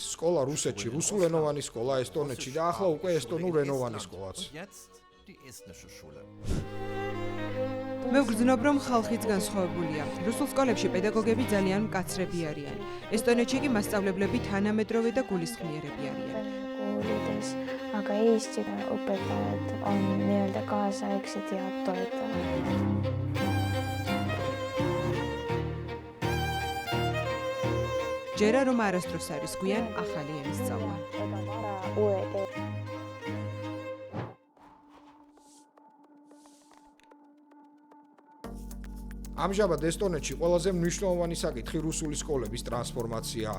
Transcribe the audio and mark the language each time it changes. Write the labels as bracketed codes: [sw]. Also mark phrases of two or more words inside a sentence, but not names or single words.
[ka] სკოლა რუსეთში, რუსულენოვანი სკოლა ესტონეთში და ახლა უკვე ესტონურენოვანი სკოლაც. მე ვგრძნობ, რომ ხალხიც განსხვავებულია. რუსულ სკოლებში პედაგოგები ძალიან მკაცრები არიან. ესტონეთში კი მასწავლებლები თანამედროვე და გულისხმიერები არიან. [et] aga Eesti õpetajad on nii-öelda kaasaegsed ja toetavad. [ka] ჯერა რომ არასდროს არის გვიან ახალი ენის სწავლა. ამჟამად ესტონეთში ყველაზე მნიშვნელოვანი საკითხი რუსული სკოლების ტრანსფორმაციაა.